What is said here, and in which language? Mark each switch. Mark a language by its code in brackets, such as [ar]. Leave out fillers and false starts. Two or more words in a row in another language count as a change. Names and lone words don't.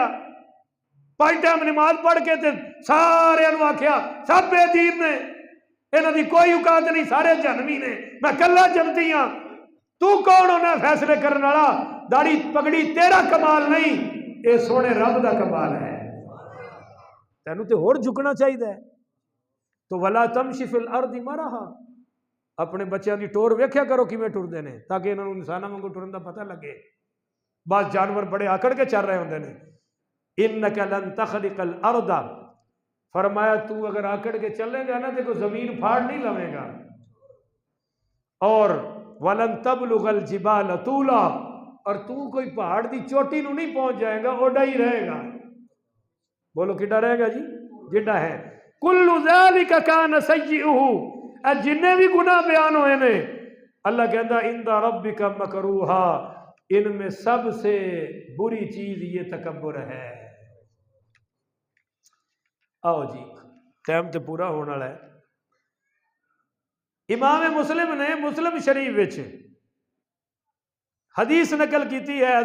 [pa] 5 ਟਾਈਮ ਨਮਾਜ਼ ਪੜ੍ਹ ਕੇ ਤੇ ਸਾਰਿਆਂ ਨੂੰ ਆਖਿਆ ਸਭ ਬੇਦੀਨ ਨੇ, ਇਨ੍ਹਾਂ ਦੀ ਕੋਈ ਔਕਾਤ ਨਹੀਂ, ਸਾਰੇ ਜਹੰਨਮੀ ਨੇ, ਮੈਂ ਕੱਲਾ ਜੰਨਤੀ ਹਾਂ। ਤੂੰ ਕੌਣ ਹੋਣਾ ਫ਼ੈਸਲੇ ਕਰਨ ਵਾਲਾ? ਦਾੜ੍ਹੀ ਪੱਗੜੀ ਤੇਰਾ ਕਮਾਲ ਨਹੀਂ, ਯੇ ਸੋਨੇ ਰੱਬ ਦਾ ਕਮਾਲ ਹੈ। ਤੈਨੂੰ ਤੋ ਹੋਰ ਝੁਕਣਾ ਚਾਹੀਦਾ। तो [ar] ولا تمش في الأرض مرحا, [pa] ਅਪਨੇ ਬੱਚੋਂ ਕੀ ਟੋਰ ਵੇਖਿਆ ਕਰੋ ਕਿਵੇਂ ਟੁਰਦੇ ਨੇ, ਤਾਕਿ ਇਨ੍ਹੋਂ ਨੇ ਇੰਸਾਨਾਂ ਵਾਂਗੂ ਟੁਰਨ ਦਾ ਪਤਾ ਲੱਗੇ। ਬਸ ਜਾਨਵਰ ਬੜੇ ਆਕੜ ਕੇ ਚੱਲ ਰਹੇ ਹੁੰਦੇ ਨੇ। [ar] إنك لن تخرق الأرض, [pa] ਫ਼ਰਮਾਇਆ ਤੂੰ ਅਗਰ ਆਕੜ ਕੇ ਚੱਲੇਗਾ ਨਾ ਤੋ ਜ਼ਮੀਨ ਫਾੜ ਨਹੀਂ ਲਵੇਗਾ। और [ar] ولن تبلغ الجبال طولا, [pa] ਔਰ ਤੂੰ ਕੋਈ ਪਹਾੜ ਕੀ ਚੋਟੀ ਨੂੰ ਨਹੀਂ ਪਹੁੰਚ ਜਾਏਗਾ, ਓਡਾ ਹੀ ਰਹੇਗਾ। ਬੋਲੋ ਕਿੱਡਾ ਰਹੇਗਾ ਜੀ? ਜਿੱਡਾ ਹੈ। [ar] كل ذلك كان سيئه, [pa] ਜਿੰਨੇ ਭੀ ਗੁਨਾਹ ਬਯਾਨ ਹੋਏ ਨੇ, [ur] اللہ کہتا [ar] عند ربك مكروها, [ur] ان میں سب سے بری چیز یہ تکبر ہے. آؤ جی، ٹائم تو پورا ہونے والا ہے. [pa] ਇਮਾਮ ਮੁਸਲਿਮ ਨੇ ਮੁਸਲਿਮ ਸ਼ਰੀਫ਼ ਵਿੱਚ ਹਦੀਸ ਨਕਲ ਕੀ ਹੈ।